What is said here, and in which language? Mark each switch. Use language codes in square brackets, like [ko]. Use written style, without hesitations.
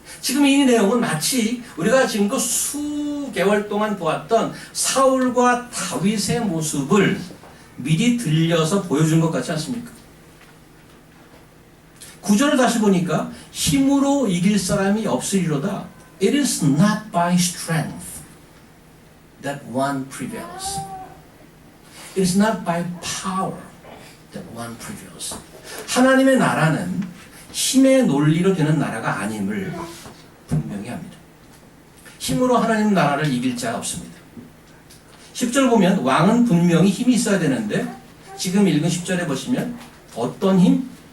[ko] 지금 이 내용은 마치 우리가 지금껏 수개월 동안 보았던 사울과 다윗의 모습을 미리 들려서 보여준 것 같지 않습니까? 구절을 다시 보니까 힘으로 이길 사람이 없으리로다. [en] It is not by strength that one prevails. It is not by power that one prevails. [ko] 하나님의 나라는 힘의 논리로 되는 나라가 아님을 분명히 합니다. 힘으로 하나님 나라를 이길 자가 없습니다. 10절 보면 왕은 분명히 힘이 있어야 되는데 지금 읽은 10절에 보시면 어떤 힘?